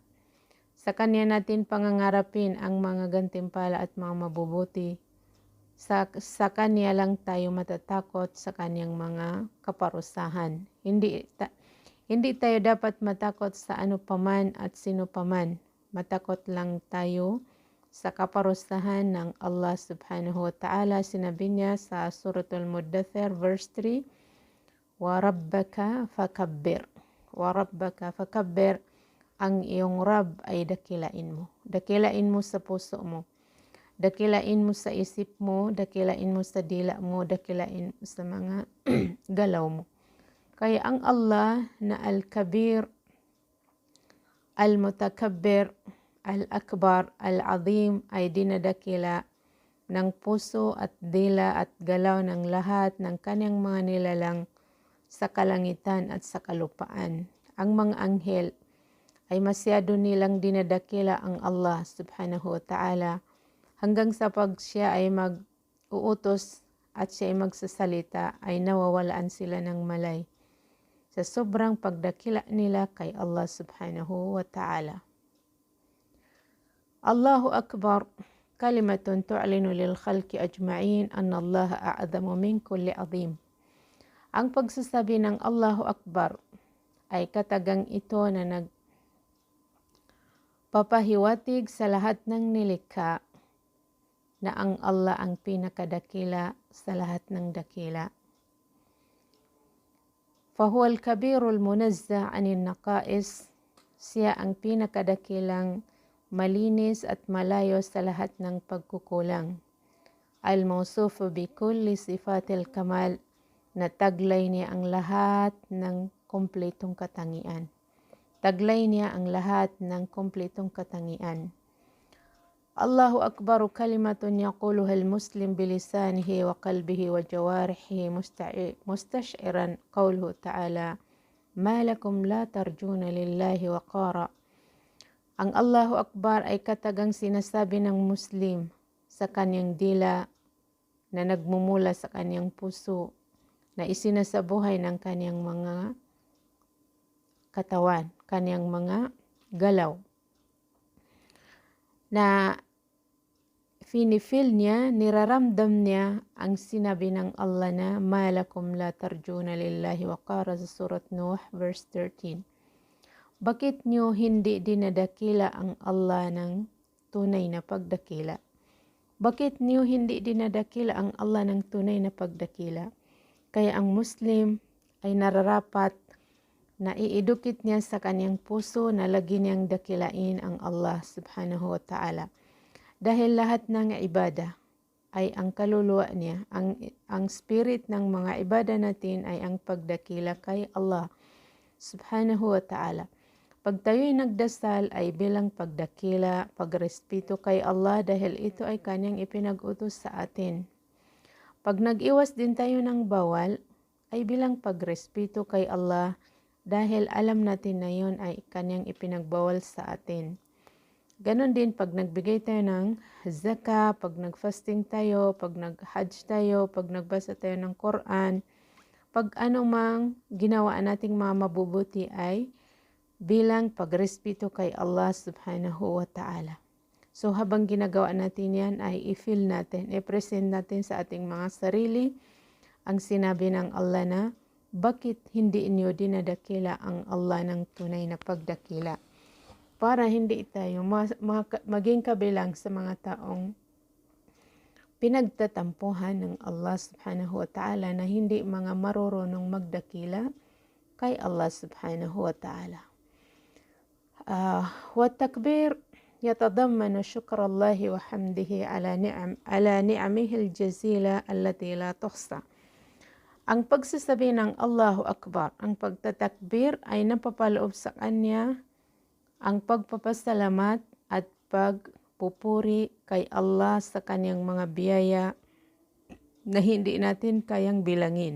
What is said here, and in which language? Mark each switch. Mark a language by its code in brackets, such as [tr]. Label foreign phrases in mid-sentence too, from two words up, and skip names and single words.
[tl] Sa kanya natin pangangarapin ang mga gantimpala at mga mabubuti. Sa kanya lang tayo matatakot sa kanyang mga kaparusahan. Hindi tayo dapat matakot sa ano paman at sino paman. Matakot lang tayo sa kaparusahan ng Allah [ar] سبحانه وتعالى. [tl] Sinabi niya sa Suratul Muddathir verse 3, [ar] وَرَبَّكَ فَكَبِّرْ وَرَبَّكَ فَكَبِّرْ. [tl] Ang iyong Rab ay dakilain mo. Dakilain mo sa puso mo. Dakilain mo sa isip mo. Dakilain mo sa dila mo. Dakilain mo sa mga galaw mo. Kaya ang Allah na Al-Kabir, Al-Mutakabbir, Al-Akbar, Al-Azim ay dinadakila ng puso at dila at galaw ng lahat ng kanyang mga nilalang sa kalangitan at sa kalupaan. Ang mga anghel ay masyado nilang dinadakila ang Allah [ar] سبحانه وتعالى [tl] hanggang sa pag siya ay mag-uutos at siya ay magsasalita ay nawawalaan sila ng malay sa sobrang pagdakila nila kay Allah [ar] سبحانه وتعالى. الله أكبر، كلمة تعلن للخلق أجمعين أن الله أعظم من كل عظيم. [tl] Ang pagsasabi ng [ar] الله أكبر [tl] ay katagang ito na nagpapahiwatig sa lahat ng nilikha na ang Allah ang pinakadakila sa lahat ng dakila. [ar] فهو الكبير المنزه عن النقائص, [tl] siya ang pinakadakilang malinis at malayo sa lahat ng pagkukulang. [ar] الموصوف بكل صفات الكمال, [tl] na taglay niya ang lahat ng kumpletong katangian. Taglay niya ang lahat ng kumpletong katangian. [ar] الله أكبر كلمة يقولها المسلم بلسانه وقلبه وجوارحه مستشعرا قوله تعالى ما لكم لا ترجون لله وقارا. [tl] Ang [ar] الله أكبر [tl] ay katagang sinasabi ng Muslim sa kanyang dila na nagmumula sa kanyang puso na isinasabuhay ng kanyang mga katawan, kanyang mga galaw. Na finifeel niya, niraramdam niya ang sinabi ng Allah na [ar] ما لكم لا ترجون لله وقارا [tl] sa surat Nuh verse 13. Bakit niyo hindi dinadakila ang Allah ng tunay na pagdakila? Bakit niyo hindi dinadakila ang Allah ng tunay na pagdakila? Kaya ang Muslim ay nararapat na iidukit niya sa kanyang puso na lagi niyang dakilain ang Allah [ar] سبحانه وتعالى. [tl] Dahil lahat ng ibada ay ang kaluluwa niya, ang spirit ng mga ibada natin ay ang pagdakila kay Allah [ar] سبحانه وتعالى. [tl] Pag tayo'y nagdasal ay bilang pagdakila, pagrespeto kay Allah dahil ito ay kanyang ipinag-utos sa atin. Pag nag-iwas din tayo ng bawal, ay bilang pagrespeto kay Allah dahil alam natin na yun ay kanyang ipinagbawal sa atin. Ganon din pag nagbigay tayo ng zakah, pag nag-fasting tayo, pag nag-hajj tayo, pag nagbasa tayo ng Quran, pag anumang ginawa nating mga mabubuti ay bilang pagrespeto kay Allah [ar] سبحانه وتعالى. [tl] So habang ginagawa natin yan ay i-feel natin, i-present natin sa ating mga sarili ang sinabi ng Allah na bakit hindi inyo dinadakila ang Allah ng tunay na pagdakila. Para hindi tayo maging kabilang sa mga taong pinagtatampuhan ng Allah [ar] سبحانه وتعالى [tl] na hindi mga marurunong magdakila kay Allah [ar] سبحانه وتعالى. وتكبير يتضمن شكر الله وحمده على نعمه الجزيلة التي لا تحصى. [tl] Ang pagsasabi ng [ar] الله أكبر, [tl] ang pagtatakbir ay napapaloob sa Kanya ang pagpapasalamat at pagpupuri kay Allah sa Kanyang mga biyaya na hindi natin kayang bilangin.